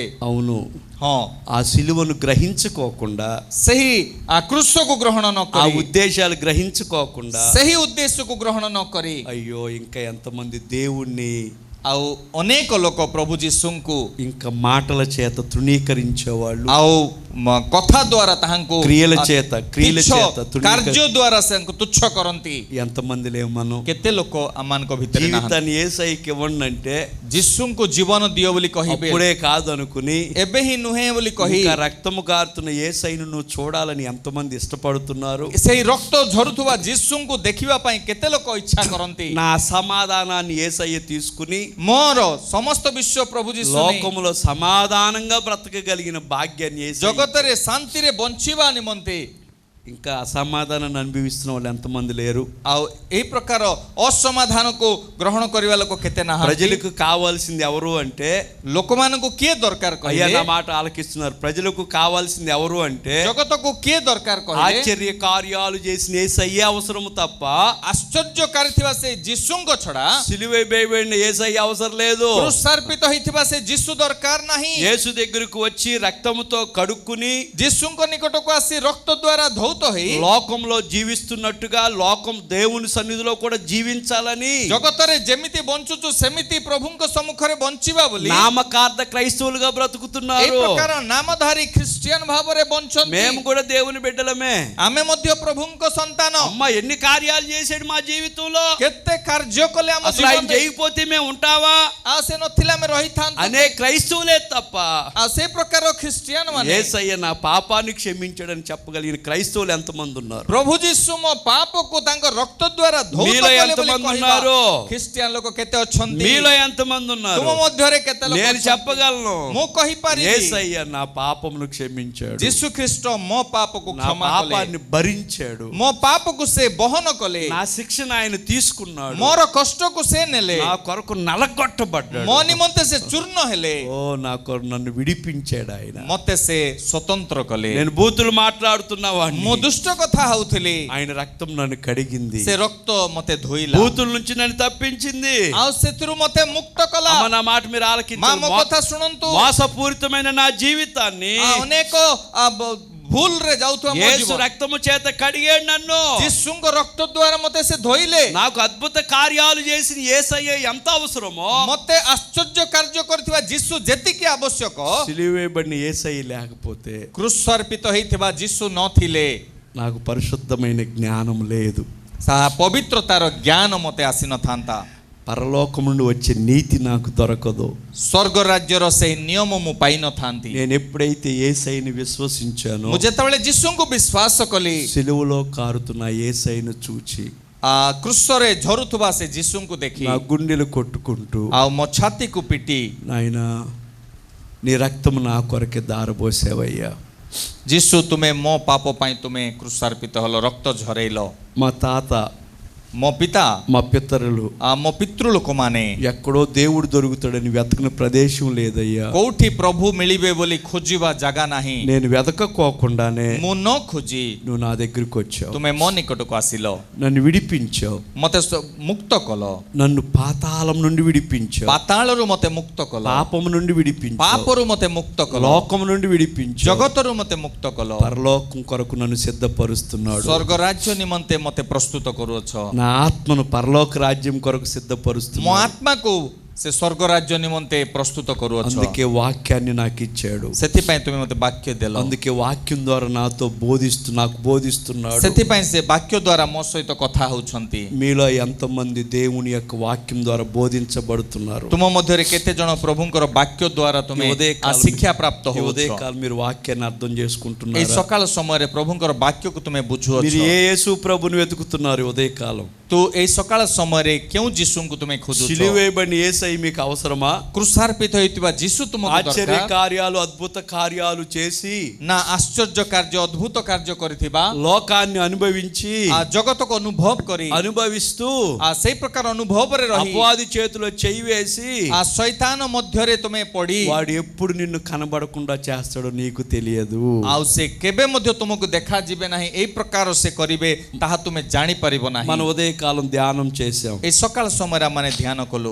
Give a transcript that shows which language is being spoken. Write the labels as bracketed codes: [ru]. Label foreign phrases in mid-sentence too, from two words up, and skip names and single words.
[te] అవును, [or] ହଁ, [te] ఆ సిలువను గ్రహించుకోకుండా, [or] ସେହି କୃଷକୁ ଗ୍ରହଣ ନ [te] ఆ [or] କରି, [te] ఉద్దేశాలు గ్రహించుకోకుండా, [or] ସେହି ଉଦ୍ଦେଶ୍ୟକୁ ଗ୍ରହଣ ନ କରି, [te] అయ్యో ఇంకా ఎంతమంది దేవుణ్ణి [or] ଆଉ ଅନେକ ଲୋକ ପ୍ରଭୁ ଯୀଶୁଙ୍କୁ [te] ఇంకా మాటల చేత తృణీకరించేవాళ్ళు, [or] ଆଉ କଥା ଦ୍ୱାରା ତାହାଙ୍କୁ [te] క్రియల చేత [or] କାର୍ଯ୍ୟ ଦ୍ୱାରା ତାଙ୍କୁ ତୁଚ୍ଛ କରନ୍ତି. [te] ఎంతమంది లేవు మనం? [or] କେତେ ଲୋକ ଆମମାନଙ୍କ ଭିତରେ ନାହାନ୍ତି? [te] జీవితాన్ని యేసయ్యకి ఇవ్వండి అంటే [or] ଯୀଶୁଙ୍କୁ ଜୀବନ ଦିଅ ବୋଲି କହିବେ, [te] అప్పుడే కాదు అనుకుని [or] ଏବେ ହିଁ ନୁହେଁ ବୋଲି କହି, [te] ఇంకా రక్తము గారుతున్న యేసయ్యను నువ్వు చూడాలని ఎంతమంది ఇష్టపడుతున్నారు? [or] ସେହି ରକ୍ତ ଝରୁଥିବା ଯୀଶୁଙ୍କୁ ଦେଖିବା ପାଇଁ କେତେ ଲୋକ ଇଚ୍ଛା କରନ୍ତି? [te] నా సమాధానాన్ని యేసయ్య తీసుకుని [or] ମୋର ସମସ୍ତ ବିଶ୍ୱ ପ୍ରଭୁ ଯୀଶୁ ନେଇ [te] లోకములో సమాధానంగా బ్రతకగలిగిన భాగ్యాన్ని యేసయ్య, [or] ଜଗତରେ ଶାନ୍ତିରେ ବଞ୍ଚିବା ନିମନ୍ତେ [te] ఇంకా అసమాధానాన్ని అనుభవిస్తున్న వాళ్ళు ఎంతమంది లేరు? [or] ଆଉ ଏହି ପ୍ରକାର ଅସମାଧାନକୁ ଗ୍ରହଣ କରିବା ଲୋକ କେତେ ନାହାନ୍ତି? [te] ప్రజలకు కావాల్సింది ఎవరు అంటే, [or] ଲୋକମାନଙ୍କୁ କିଏ ଦରକାର [te] అయ్యా [or] କହିଲେ? [te] నా మాట ఆలకిస్తున్నారు. ప్రజలకు కావాల్సింది ఎవరు అంటే, [or] ଜଗତକୁ କିଏ ଦରକାର କହିଲେ? [te] ఆశ్చర్య కార్యాలు చేసిన యేసయ్య అవసరము తప్ప [or] ଆଶ୍ଚର୍ଯ୍ୟକାରୀ ଥିବା ସେ ଯୀଶୁଙ୍କ ଛଡା, [te] సిలువ వేయబడిన యేసయ్య అవసరం లేదు. [or] କୃଷାର୍ପିତ ହେଇଥିବା ସେ ଯୀଶୁ ଦରକାର ନାହିଁ. [te] యేసు దగ్గరకు వచ్చి రక్తముతో కడుక్కుని [or] ଯୀଶୁଙ୍କ ନିକଟକୁ ଆସି ରକ୍ତ ଦ୍ୱାରା ଧୌତ ହେଇ [te] లోకంలో జీవిస్తున్నట్టుగా లోకం దేవుని సన్నిధిలో కూడా జీవించాలని, [or] ଜଗତରେ ଯେମିତି ବଞ୍ଚୁଛୁ ସେମିତି ପ୍ରଭୁଙ୍କ ସମ୍ମୁଖରେ ବଞ୍ଚିବା ବୋଲି [te] నామకార్థ క్రైస్తవులుగా [or] ଏହି [te] బ్రతుకుతున్నారు. [or] ପ୍ରକାର ନାମଧାରୀ ଖ୍ରୀଷ୍ଟିଆନ ଭାବରେ ବଞ୍ଚନ୍ତି. [te] మేము కూడా దేవుని బిడ్డలమే. [or] ଆମେ ମଧ୍ୟ ପ୍ରଭୁଙ୍କ ସନ୍ତାନ. [te] అమ్మ ఎన్ని కార్యాలు చేశాడు మా జీవితంలో, [or] କେତେ କାର୍ଯ୍ୟ କଲେ ଆମ [te] అసలు ఆయన [or] ଜୀବନରେ, [te] చేయకపోతే మేము ఉంటావా [or] ଆଉ ସେ ନଥିଲେ ଆମେ ରହିଥାନ୍ତୁ. [te] అనే క్రైస్తవులే తప్ప [or] ଆଉ ସେ ప్రକାର ଖ୍ରୀଷ୍ଟିଆନ ମାନେ, [te] యేసయ్య నా పాపాన్ని క్షమించాడని చెప్పగలిగిన క్రైస్తవులు ఎంతమంది ఉన్నారు? [or] ପ୍ରଭୁ ଯୀଶୁ ମୋ ପାପକୁ ତାଙ୍କ ରକ୍ତ ଦ୍ୱାରା ଧୌତ [te] మీలో [or] କଲେ ବୋଲି [te] ఎంతమంది [or] କହିବା [te] ఉన్నారు? [or] ଖ୍ରୀଷ୍ଟିଆନ ଲୋକ କେତେ ଅଛନ୍ତି? [te] మీలో ఎంతమంది ఉన్నారు? [or] ତୁମ ମଧ୍ୟରେ କେତେ ଲୋକ [te] నేను [or] ଅଛନ୍ତି? [te] చెప్పగలను, [or] ମୁଁ କହିପାରିବି [te] యేసయ్య నా పాపమును క్షమించాడు, [or] ଯୀଶୁ ଖ୍ରୀଷ୍ଟ ମୋ ପାପକୁ [te] నా [or] କ୍ଷମା କଲେ, [te] పాపాన్ని భరించాడు, [or] ମୋ ପାପକୁ ସେ ବହନ କଲେ, [te] నా శిక్షను ఆయన తీసుకున్నాడు, [or] ମୋର କଷ୍ଟକୁ ସେ ନେଲେ, [te] నా కొరకు నలగొట్టబడ్డాడు, [or] ମୋ నిମନ୍ତେ ସେ ଚୂର୍ଣ୍ଣ ହେଲେ, [te] ఓ నా కొరకు నన్ను విడిపించాడు ఆయన. [or] ମତେ ସେ ସ୍ୱତନ୍ତ୍ର କଲେ. [te] నేను బూతులు మాట్లాడుతున్నవాడిని, [or] ମୁଁ ଦୁଷ୍ଟ କଥା ହଉଥିଲି, [te] ఆయన రక్తం నన్ను కడిగింది, [or] ସେ ରକ୍ତ ମତେ ଧୋଇଲା, [te] బూతుల నుంచి నన్ను తప్పించింది. [or] ଆଉ ସେଥିରୁ ମତେ ముక్ତ କଲା. [te] అమ్మ నా మాట మీరు [or] ମା [te] ఆలకించండి. [or] ମୋ କଥା ଶୁଣନ୍ତୁ. [te] మోసపూరితమైన నా జీవితాన్ని [or] ଅନେକ ଭୁଲରେ ଯାଉଥିବା ମୋ [te] యేసు [or] ଜୀବନ [te] రక్తము చేత కడిగాడు నన్ను. [or] ଯୀଶୁଙ୍କ ରକ୍ତ ଦ୍ୱାରା ମତେ ସେ ଧୋଇଲେ. [te] నాకు అద్భుత కార్యాలు చేసిన యేసయ్య ఎంత అవసరమో, [or] ମତେ ଆଶ୍ଚର୍ଯ୍ୟ କାର୍ଯ୍ୟ କରିଥିବା ଯୀଶୁ ଯେତିକି ଆବଶ୍ୟକ, [te] సిలువేయబడిన యేసయ్య లేకపోతే [or] କୃଷାର୍ପିତ ହେଇଥିବା ଯୀଶୁ ନଥିଲେ [te] నాకు పరిశుద్ధమైన జ్ఞానం లేదు, [or] ପବିତ୍ରତାର ଜ୍ଞାନ ମତେ ଆସିନଥାନ୍ତା, [te] పరలోకం నుండి వచ్చే నీతి నాకు దొరకదు, [or] ସ୍ୱର୍ଗ ରାଜ୍ୟର ସେଇ ନିୟମ ମୁଁ ପାଇନଥାନ୍ତି. [te] నేను ఎప్పుడైతే యేసయ్యని విశ్వసించానో, [or] ମୁଁ ଯେତେବେଳେ ଯୀଶୁଙ୍କୁ ବିଶ୍ୱାସ କଲି, [te] సిలువలో కారుతున్న యేసయ్యను చూచి [or] କୃଷରେ ଝରୁଥିବା ସେ ଯୀଶୁଙ୍କୁ ଦେଖି [te] నా గుండెలు కొట్టుకుంటూ [or] ଆଉ ମୋ ଛାତିକୁ ପିଟି [te] నాయనా నీ రక్తము నా కొరకే దారబోసావయ్యా, [or] ଯୀଶୁ ତୁମେ ମୋ ପାପ ପାଇଁ ତୁମେ କୃଷାର୍ପିତ ହେଲ, ରକ୍ତ ଝରେଇଲ। [te] మా తాత [or] ମୋ ପିତା [te] మా పితరులు [or] ମୋ ପିତୃଲୋକମାନେ [te] ఎక్కడో దేవుడు దొరుకుతాడని వెతకని ప్రదేశం లేదయ్యా, [or] କୋଉଠି ପ୍ରଭୁ ମିଳିବେ ବୋଲି ଖୋଜିବା ଜାଗା ନାହିଁ। [te] నేను వెతకపోకుండానే [or] ମୁଁ ନ ଖୋଜି [te] నువ్వు నా దగ్గరికి వచ్చావు, [or] ତୁମେ ମୋ ନିକଟକୁ ଆସିଲ, [te] నన్ను విడిపించావు, [or] ମତେ ମୁକ୍ତ କଲ, [te] నన్ను పాతాళం నుండి విడిపించావు, [or] ପାତାଳରୁ ମତେ ମୁକ୍ତ କଲ, [te] పాపము నుండి విడిపించావు, [or] ପାପରୁ ମତେ ମୁକ୍ତ କଲ, [te] లోకము నుండి విడిపించావు, [or] ଜଗତରୁ ମତେ ମୁକ୍ତ କଲ, [te] పరలోకం కొరకు నన్ను సిద్ధపరుస్తున్నాడు, [or] ସ୍ୱର୍ଗ ରାଜ୍ୟ ନିମନ୍ତେ ମତେ ପ୍ରସ୍ତୁତ କରୁଅଛ। [te] నా ఆత్మను పరలోక రాజ్యం కొరకు [or] ମୋ [te] సిద్ధపరుస్తున్నాడు, [or] ଆତ୍ମାକୁ ସେ ସ୍ୱର୍ଗ ରାଜ୍ୟ ନିମନ୍ତେ ପ୍ରସ୍ତୁତ କରୁଅଛ। [te] అందుకే వాక్యాన్ని నాకు ఇచ్చాడు, [or] ସେଥିପାଇଁ ତୁମେ ମତେ ବାକ୍ୟ ଦେଲ, [te] అందుకే వాక్యం ద్వారా నాతో నాకు బోధిస్తున్నాడు। [or] ସେଥିପାଇଁ ସେ ବାକ୍ୟ ଦ୍ୱାରା ମୋ ସହିତ କଥା ହେଉଛନ୍ତି। [te] మీలో ఎంతమంది దేవుని యొక్క వాక్యం ద్వారా బోధించబడుతున్నారు? [or] ତୁମ ମଧ୍ୟରେ କେତେ ଜଣ ପ୍ରଭୁଙ୍କର ବାକ୍ୟ ଦ୍ୱାରା ତୁମେ ଶିକ୍ଷା ପ୍ରାପ୍ତ [te] ఈ [or] ହେଉଛ? [te] ఉదయకాలం మీరు వాక్యాన్ని అర్థం [or] ଏଇ [te] చేసుకుంటున్నారు? [or] ସକାଳ ସମୟରେ ପ୍ରଭୁଙ୍କର ବାକ୍ୟକୁ ତୁମେ ବୁଝୁଅଛ? [te] మీరు ఏ యేసు ప్రభుని వెతుకుతున్నారు ఈ ఉదయకాలం? [or] ତୁ ଏଇ ସକାଳ ସମୟରେ କେଉଁ ଯୀଶୁଙ୍କୁ ତୁମେ ଖୋଜୁଛ? [te] సిలువ వేయబడిన యేసయ్య మీకు అవసరమా? [or] କୃଷାର୍ପିତ ହୋଇଥିବା ଯୀଶୁ ତୁମକୁ [te] ఆశ్చర్య [or] ଦରକାର [te] కార్యాలు అద్భుత కార్యాలు చేసి [or] ନା ଆଶ୍ଚର୍ଯ୍ୟ କାର୍ଯ୍ୟ ଅଦ୍ଭୁତ କାର୍ଯ୍ୟ କରିଥିବା, [te] లోకాన్ని అనుభవించి [or] ଜଗତକୁ ଅନୁଭବ କରି [te] అనుభవిస్తూ [or] ସେଇ ପ୍ରକାର ଅନୁଭବରେ ରହି [te] అపవాది చేతిలో చెయ్యి వేసి [or] ଶୈତାନ ମଧ୍ୟରେ ତୁମେ ପଡି [te] వాడు ఎప్పుడు నిన్ను కనబడకుండా చేస్తాడో నీకు తెలియదు। [or] ଆଉ ସେ କେବେ ମଧ୍ୟ ତୁମକୁ ଦେଖାଯିବେ ନାହିଁ, ଏଇ ପ୍ରକାର ସେ କରିବେ ତାହା ତୁମେ ଜାଣିପାରିବ ନାହିଁ। [te] మన ఉదయకాలం ధ్యానం చేశాం, [or] ଏଇ ସକାଳ ସମୟରେ ଆମେ ଧ୍ୟାନ କଲୁ